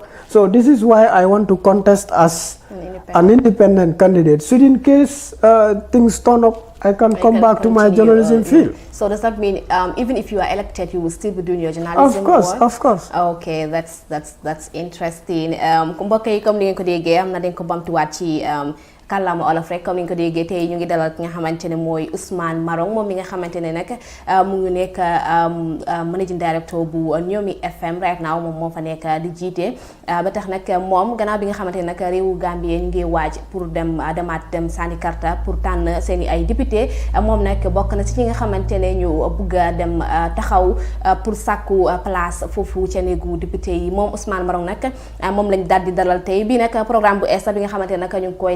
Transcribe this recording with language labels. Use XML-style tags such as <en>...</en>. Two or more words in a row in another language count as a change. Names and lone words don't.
<en>So this is why I want to contest as an independent candidate. So in case things turn up, I can come back to my journalism field. So does that mean even if you are elected, you will still be doing your journalism? Of course. Okay, that's interesting.</en> <wo>Mbokk yi comme ni ngeen ko déggee am na dañ ko bamtuwaat ci kàllaama olof rek comme ni nga ko déggee tey ñu ngi dalal ki nga xamante ne mooy Ousman Marong moom mi nga xamante ne nag mu ngi nekk</wo> <en>managing director</en> <wo>bu Niumi FM</wo> <en>right now</en> <wo>moom moo fa nekk di jiite ba tax nag moom gannaaw bi nga xamante ne nag réewu Gambie ñu ngi waaj pour dem sànni karta pour tànn seen i ay député moom nag bokk na ci ñi nga xamante ne ñu bëgg a dem taxaw pour sàkku place foofu ca néegu député yi moom Ousman Marong nag moom lañ daal di dalal tey bii nag programme bu ESA bi nga xamante ne nag ñu ngi koy</wo>